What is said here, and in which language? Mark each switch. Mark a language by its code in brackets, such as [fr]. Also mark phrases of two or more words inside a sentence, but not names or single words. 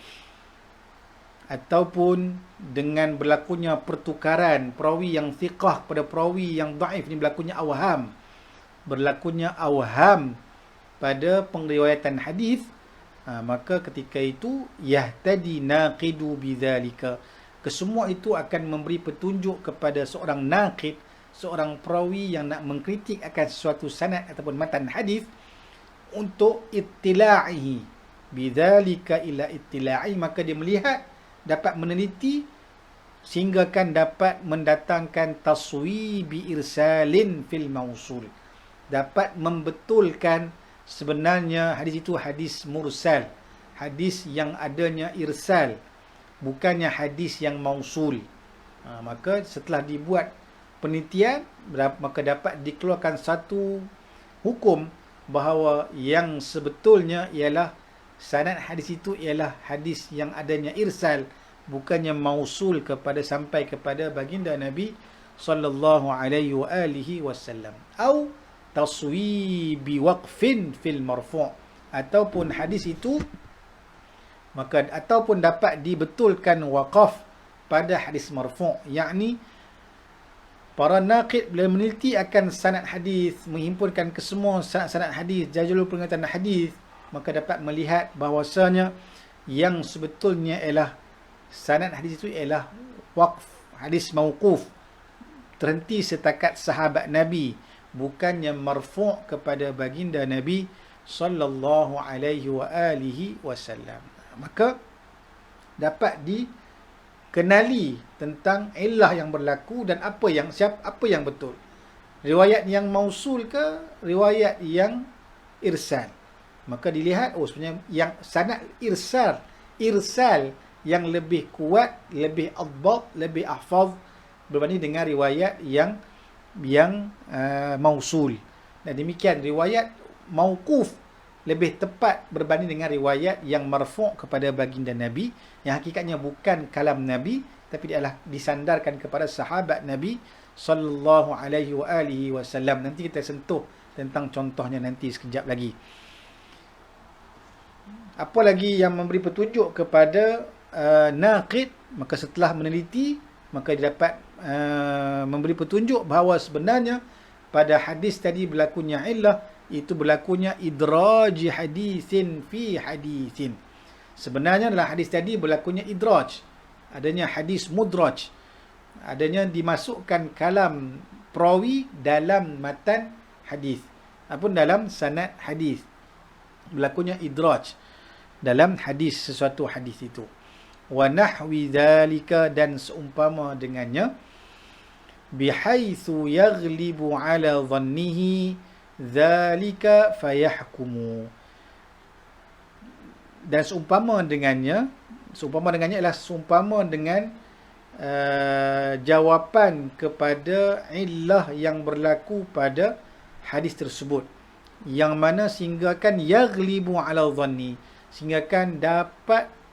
[ms] ataupun dengan berlakunya pertukaran perawi yang thiqah pada perawi yang dhaif, ini berlakunya awham, pada pengriwayatan hadis, maka ketika itu [ar] يهتدي الناقد بذلك, [ms] kesemua itu akan memberi petunjuk kepada seorang naqid, seorang perawi yang nak mengkritik akan sesuatu sanad ataupun matan hadis, untuk [ar] اطلاعه بذلك إلى اطلاع, [ms] maka dia melihat, dapat meneliti sehingga kan dapat mendatangkan [ar] تصويب إرسال في الموصول, [ms] dapat membetulkan sebenarnya hadis itu hadis mursal, hadis yang adanya irsal, bukannya hadis yang mausul. Maka setelah dibuat penelitian, maka dapat dikeluarkan satu hukum bahawa yang sebetulnya ialah sanad hadis itu ialah hadis yang adanya irsal, bukannya mausul sampai kepada baginda Nabi [ar] صلى الله عليه وعلى آله وسلم. أو تصويب وقف في المرفوع', [ms] ataupun hadis itu maka ataupun dapat dibetulkan waqaf pada hadis marfu', yakni para naqid bila meneliti akan sanad hadis, menghimpunkan kesemua sanad hadis, jalur peringatan hadis, maka dapat melihat bahawasanya yang sebetulnya ialah sanad hadis itu ialah waqf, hadis mauquf, terhenti setakat sahabat Nabi, bukannya marfu' kepada baginda Nabi [ar] صلى الله عليه وعلى آله وسلم. [ms] Maka dapat dikenali tentang illah yang berlaku dan apa yang betul. Riwayat yang mausul ke riwayat yang irsal. Maka dilihat, sebenarnya yang sanad irsal yang lebih kuat, lebih adbat, lebih ahfaz berbanding dengan riwayat yang mausul. Dan demikian riwayat mauquf lebih tepat berbanding dengan riwayat yang marfu' kepada baginda Nabi, yang hakikatnya bukan kalam Nabi tapi adalah disandarkan kepada sahabat Nabi [ar] صلى الله عليه وعلى آله وسلم. [ms] Nanti kita sentuh tentang contohnya nanti sekejap lagi. Apa lagi yang memberi petunjuk kepada naqid? Maka setelah meneliti, maka dia dapat memberi petunjuk bahawa sebenarnya pada hadis tadi berlakunya illah, itu berlakunya [ar] إدراج حديث في حديث. [ms] Sebenarnya dalam hadis tadi berlakunya idraj, adanya hadis mudraj, adanya dimasukkan kalam perawi dalam matan hadis ataupun dalam sanad hadis. Berlakunya idraj dalam hadis, sesuatu hadis itu. [ar] ونحو ذلك, [ms] dan seumpama dengannya, [ar] بحيث يغلب على ظنه ذلك فيحكم. [ms] Dan seumpama dengannya ialah seumpama dengan jawapan kepada illah yang berlaku pada hadis tersebut, yang mana sehinggakan [ar] يغلب على ظن, [ms] sehinggakan dapat